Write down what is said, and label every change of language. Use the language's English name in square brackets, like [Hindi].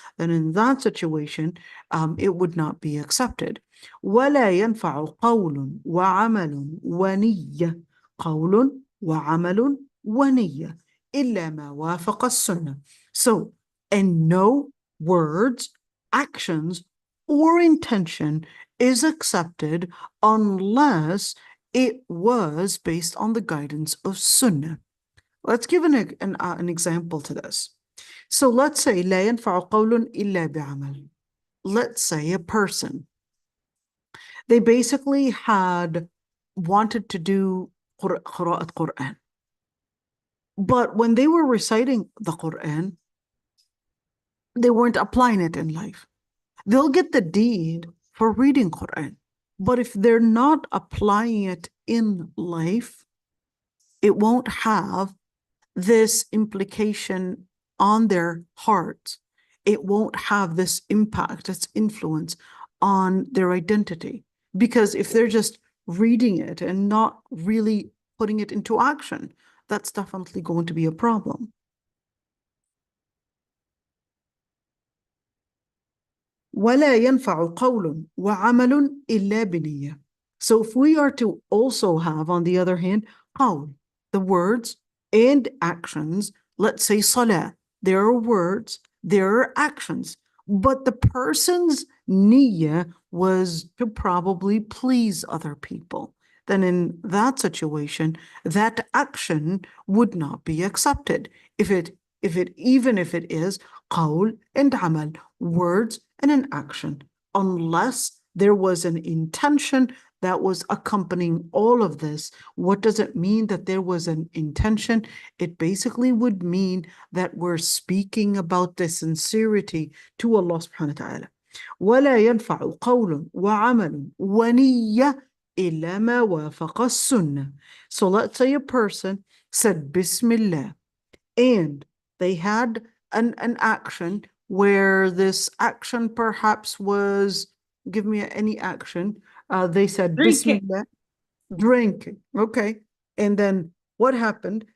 [English] Then in that situation, it would not be accepted. [Arabic] ولا ينفع قول وعمل ونية قول وعمل ونية إلا ما وافق السنة. [English] So, and no words, actions, or intention is accepted unless it was based on the guidance of Sunnah. Let's give an example to this. So let's say [Arabic] لا ينفع قول إلا بعمل. [English] Let's say a person, they basically had wanted to do قراءة Quran. But when they were reciting the Quran, they weren't applying it in life. They'll get the deed for reading Quran, but if they're not applying it in life, it won't have this implication on their hearts. It won't have this impact, this influence on their identity. Because if they're just reading it and not really putting it into action, that's definitely going to be a problem. [Arabic] ولا ينفع قول وعمل إلا بنية. [English] So if we are to also have, on the other hand, قول, the words and actions, let's say salah, there are words, there are actions. but the person's niyyah was to probably please other people, then in that situation, that action would not be accepted. Even if it is qawl and amal, words and an action, unless there was an intention that was accompanying all of this. What does it mean that there was an intention? It basically would mean that we're speaking about the sincerity to Allah subhanahu wa ta'ala. [Arabic] ولا ينفع قول وعمل ونية إلا ما وافق السنة. [English] So let's say a person said Bismillah and they had an action where this action perhaps was, give me any action. They said Drinking. Bismillah, drinking. Okay. And then what happened?